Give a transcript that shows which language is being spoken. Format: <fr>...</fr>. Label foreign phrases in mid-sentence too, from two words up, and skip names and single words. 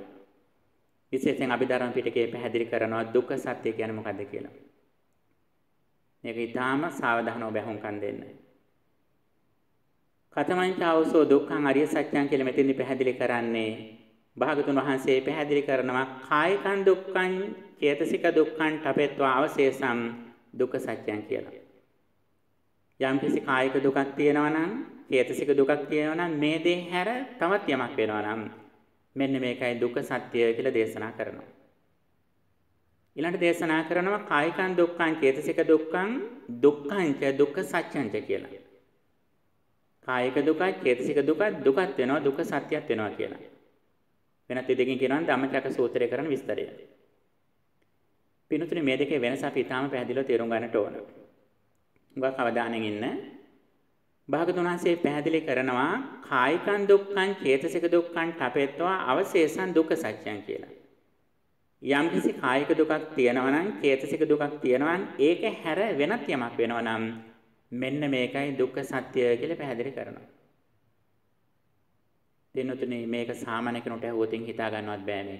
<si>විශේෂයෙන් අභිධර්ම පිටකයේ පැහැදිලි කරනවා දුක්ඛ සත්‍ය කියන්නේ මොකක්ද කියලා. මේක ඊටාම සාවධානව බැහුම්කන් දෙන්න.</si> <pi>කතමංචාවසෝ දුක්ඛං අරිය සත්‍යං</pi> <si>කියලා මෙතෙන්දි පැහැදිලි කරන්නේ භාගතුන් වහන්සේ පැහැදිලි කරනවා</si> <pi>කායිකං දුක්ඛං චේතසික දුක්ඛං තපෙත්වා අවශේෂං දුක්ඛ සත්‍යං කියලා.</pi> <si>යම්කිසි කායික දුකක් තියෙනවා නම් චේතසික දුකක් තියෙනවා නම් මේ දේ හැර තවත් යමක් වෙනවා නම් මෙන්න මේකයි දුක්ඛ සත්‍ය කියලා දේශනා කරනවා. ඊළඟට දේශනා කරනවා</si> <pi>කායිකං දුක්ඛං චේතසික දුක්ඛං දුක්ඛංච දුක්ඛ සත්‍යංච කියලා.</pi> <si>කායික දුක චේතසික දුක දුකක් වෙනවා දුක්ඛ සත්‍යයක් වෙනවා කියලා. වෙනත් දෙකකින් කියනවා ධම්මචක්ක සූත්‍රයේ කරන විස්තරය. පිනුතුනි මේ දෙකේ වෙනස අපි ඊටාම පැහැදිලිව තේරුම් ගන්නට ඕන. උගක් අවධානයෙන් ඉන්න. භාගතුන් වහන්සේ පැහැදිලි කරනවා</si> <pi>කායිකං දුක්ඛං චේතසික දුක්ඛං තපෙත්වා අවශේෂං දුක්ඛ සත්‍යං</pi> <si>කියලා. යම්කිසි කායික දුකක් තියෙනවා නම් චේතසික දුකක් තියෙනවා නම් ඒක හැර වෙනත් යමක් වෙනවා නම් මෙන්න මේකයි දුක්ඛ සත්‍ය කියලා පැහැදිලි කරනවා. දෙන්නතුනේ මේක සාමාන්‍ය කෙනෙකුට හුවතින් හිතා ගන්නවත් බෑ මේක.</si>